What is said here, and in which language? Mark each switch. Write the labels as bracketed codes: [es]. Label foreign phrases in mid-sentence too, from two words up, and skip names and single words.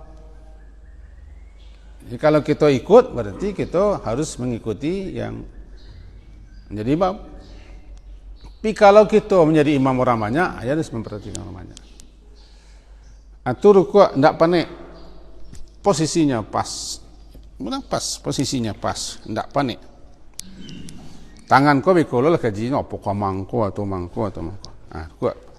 [id] Jadi kalau kita ikut, berarti kita harus mengikuti yang menjadi imam. Tapi kalau kita menjadi imam orang banyak, harus memperhatikan orang banyak. Itu rukuk tidak panik. Posisinya pas. Benar pas, posisinya pas, tidak panik. [min] Tangan kau bikolo lah kaji, apa kau mangko atau mangko. [id] Kuat.